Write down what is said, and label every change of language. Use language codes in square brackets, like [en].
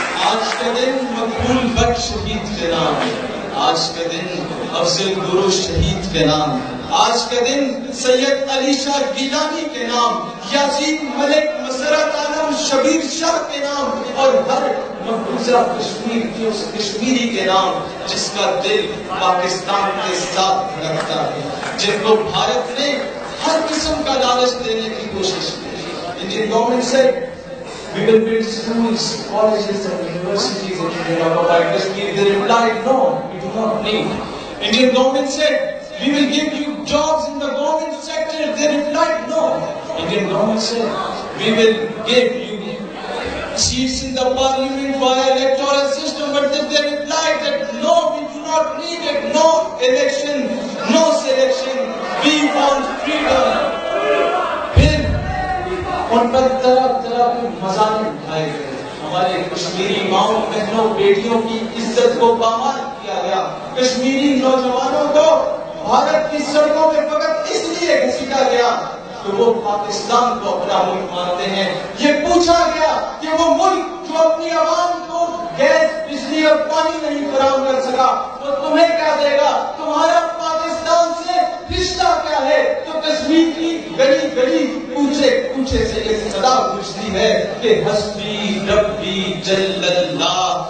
[ur] آج کا دن مقبول بٹ شہید کے نام، آج کا دن افضل گرو شہید کے نام، آج کا دن سید علی شاہ گیلانی کے نام، یاسین ملک مسرت عالم شبیر شاہ کے نام، اور ہر مقبوضہ کشمیر کی اس کشمیری کے نام جس کا دل پاکستان کے ساتھ دھڑکتا ہے، جن کو بھارت نے ہر قسم کا لالچ دینے کی کوشش کی۔ انڈین گورنمنٹ سے [en] we will build schools, colleges and universities in India, but Kashmir, they replied, no, we do not need. Indian government said, we will give you jobs in the government sector. They replied, no. Indian government said, we will give you seats in the parliament via electoral system, but they replied that no, we do not need it. No election, no selection. We want freedom. [ur] ان پر طرح طرح کے مظالم اٹھائے گئے، ہمارے کشمیری ماؤں بہنوں بیٹیوں کی عزت کو پامال کیا گیا، کشمیری نوجوانوں کو بھارت کی سڑکوں میں فقط اس لیے گھسیٹا گیا کہ وہ پاکستان کو اپنا ملک مانتے ہیں۔ یہ پوچھا گیا کہ وہ ملک جو اپنی عوام کو گیس، بجلی اور پانی نہیں فراہم کر سکا وہ تمہیں کیا دے گا؟ تمہارا پاکستان سے رشتہ کیا ہے؟ تو کشمیر کی گلی گلی کوچے کوچے سے یہ صدا گونجتی ہے کہ حسبی ربی جل اللہ